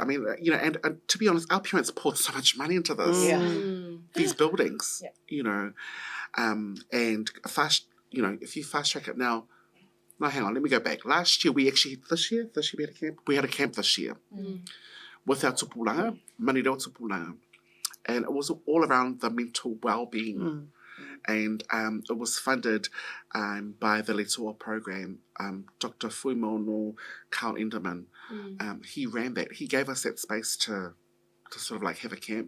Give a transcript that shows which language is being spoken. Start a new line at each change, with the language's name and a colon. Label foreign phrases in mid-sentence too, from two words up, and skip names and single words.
English: I mean, you know, and to be honest, our parents poured so much money into this, these buildings, you know, and you know, if you fast track it now, no, hang on, let me go back. Last year, this year we had a camp. We had a camp this year with our tupulanga, Manurewa tupulanga, and it was all around the mental well-being. And it was funded by the Letoa program. Dr. Fuimono Carl Enderman, he ran that. He gave us that space to sort of like have a camp.